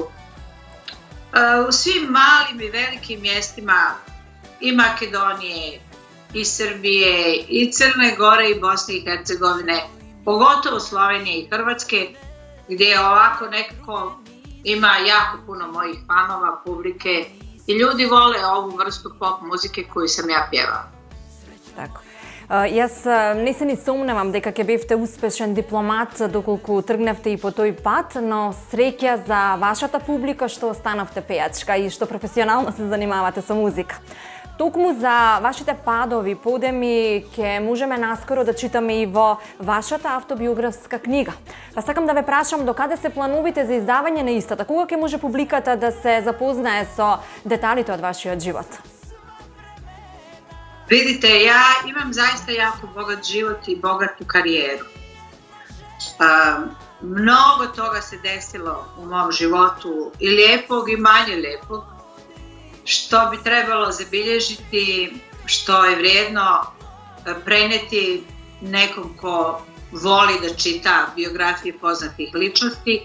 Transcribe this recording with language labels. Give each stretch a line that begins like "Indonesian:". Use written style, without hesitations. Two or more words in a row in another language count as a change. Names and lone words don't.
Croatian: U svim malim i velikim mjestima i Makedonije, i Srbije, i Crne Gore, i Bosne i Hercegovine, pogotovo Slovenije i Hrvatske, gdje ovako nekako ima jako puno mojih fanova, publike i ljudi vole ovu vrstu pop muzike koju sam ja pjevala. Tako.
Macedonian: Јас не се ни сомневам дека ќе бевте успешен дипломат доколку тргневте и по тој пат, но среќа за вашата публика што останавте пејачка и што професионално се занимавате со музика. Токму за вашите падови, подеми ќе можеме наскоро да читаме и во вашата автобиографска книга. Па сакам да ве прашам докаде се планувате за издавање на истата? Кога ќе може публиката да се запознае со деталите од вашиот живот?
Croatian: Vidite, ja imam zaista jako bogat život i bogatu karijeru. Mnogo toga se desilo u mom životu, i lijepog i manje lijepog, što bi trebalo zabilježiti, što je vrijedno preneti nekom ko voli da čita biografije poznatih ličnosti.